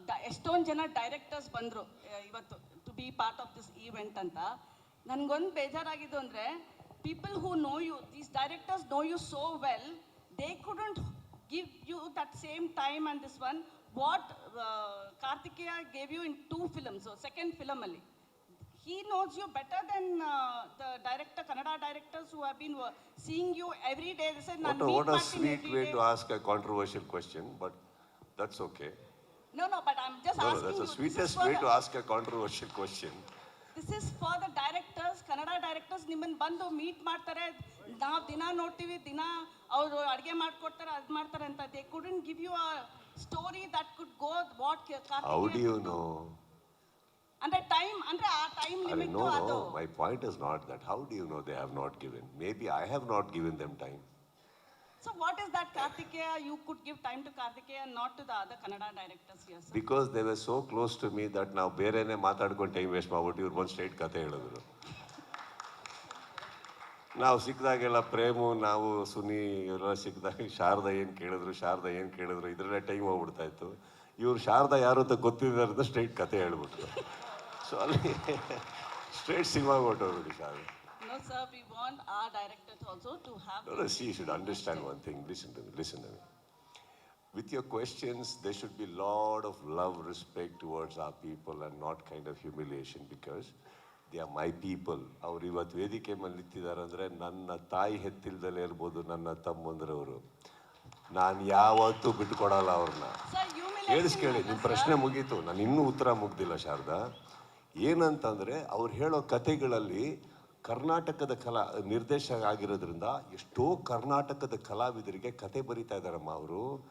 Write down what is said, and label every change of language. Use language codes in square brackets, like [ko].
[kn] ಎಷ್ಟೊಂದು ಜನ ಡೈರೆಕ್ಟರ್ಸ್ ಬಂದರು ಇವತ್ತು [en] to be part of this event [kn] ಅಂತ. ನನಗೊಂದು ಬೇಜಾರಾಗಿದ್ದು ಅಂದರೆ [en] people who know you, these directors know you so well, they couldn't give you that same time and this one what Kartikeya gave you in 2 films. So second film ali he knows you better than the Kannada directors who have been seeing you every day. They said what a sweet way to ask a controversial question, but that's okay. No, but I'm just asking that's you, the sweetest way to ask a controversial question. This is for the directors, Kannada directors. [kn] ನಿಮ್ಮನ್ನು ಬಂದು meet ಮಾಡ್ತಾರೆ, ನಾವು ದಿನ ನೋಡ್ತೀವಿ, ದಿನ ಅವರು ಅಡುಗೆ ಮಾಡ್ಕೊಡ್ತಾರೆ, ಅದು ಮಾಡ್ತಾರೆ ಅಂತ. [en] They couldn't give you a story that could go what Kartikeya. How do you know? [kn] Andre time, andre ಆ time limit [en] no, [kn] adu. [en] My point is not that. How do you know they have not given? Maybe I have not given them time. So what is that Kartikeya you could give time to Kartikeya and not to the other Kannada directors here, sir? Because they were so close to me that [kn] ನಾವು ಬೇರೆನೇ ಮಾತಾಡ್ಕೊಂಡು time waste ಮಾಡ್ಬಿಟ್ಟು ಇವ್ರು ಒಂದು straight ಕತೆ ಹೇಳಿದ್ರು. ನಾವು ಸಿಕ್ಕಿದಾಗೆಲ್ಲ frame, ನಾವು ಸುನಿ ಇವರೆಲ್ಲ ಸಿಕ್ಕಿದಾಗ ಶಾರದಾ ಏನು ಕೇಳಿದ್ರು ಇದರಲ್ಲೇ ಟೈಮ್ ಹೋಗ್ಬಿಡ್ತಾ ಇತ್ತು. ಇವ್ರು ಶಾರದಾ ಯಾರು ಅಂತ ಗೊತ್ತಿದ್ದಾರೆ ಅಂತ ಸ್ಟ್ರೈಟ್ ಕತೆ ಹೇಳ್ಬಿಟ್ರು. ಸೊ ಅಲ್ಲಿ ಸ್ಟ್ರೈಟ್ ಸಿನಿಮಾಗೆ ಹೊರಟೋಗ್ಬಿಡಿ Sharada. [en] No sir, we want our directors also to have. No, see, you should understand one thing. Listen to me. With your questions, there should be a lot of love, respect towards our people and not kind of humiliation, because they are my people. [kn] ಅವ್ರು ಇವತ್ತು ವೇದಿಕೆ ಮೇಲೆ ನಿಂತಿದ್ದಾರೆ ಅಂದರೆ ನನ್ನ ತಾಯಿ ಹೆತ್ತಿಲ್ದಲೇ ಇರ್ಬೋದು, ನನ್ನ ತಮ್ಮಂದ್ರವರು. ನಾನು ಯಾವತ್ತೂ ಬಿಟ್ಕೊಡಲ್ಲ ಅವ್ರನ್ನ. ಕೇಳಿ, ನಿಮ್ಮ ಪ್ರಶ್ನೆ ಮುಗೀತು, ನಾನು ಇನ್ನೂ ಉತ್ತರ ಮುಗ್ದಿಲ್ಲ ಶಾರದಾ. ಏನಂತಂದರೆ ಅವ್ರು ಹೇಳೋ ಕತೆಗಳಲ್ಲಿ ಕರ್ನಾಟಕದ ನಿರ್ದೇಶಕ ಆಗಿರೋದ್ರಿಂದ ಎಷ್ಟೋ ಕರ್ನಾಟಕದ ಕಲಾವಿದರಿಗೆ ಕತೆ ಬರೀತಾ ಇದ್ದಾರಮ್ಮ ಅವರು.